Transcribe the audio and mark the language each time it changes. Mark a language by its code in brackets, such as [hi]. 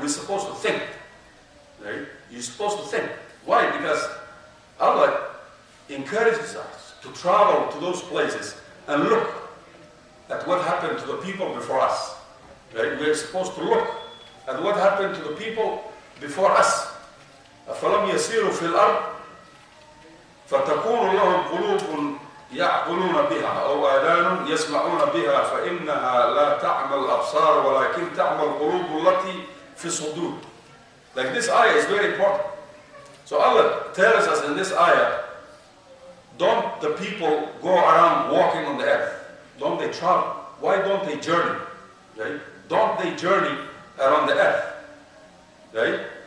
[en] We're supposed to think, right? You're supposed to think. Why? Because Allah encourages us to travel to those places and look at what happened to the people before us, right? We're supposed to look at what happened to the people before us. [ar] أَفَلَمْ يَسِيرُوا فِي الْأَرْضِ فَتَكُونُ لَهُمْ قُلُوبٌ يعقلون بها أو آذان يسمعون بها فإنها لا تعمى الأبصار ولكن تعمى القلوب التي في الصدور. [en] Like this ayah is very important. So Allah tells us in this ayah, don't the people go around walking on the earth? Don't they travel? Why don't they journey? Right? Don't they journey around the earth? Right?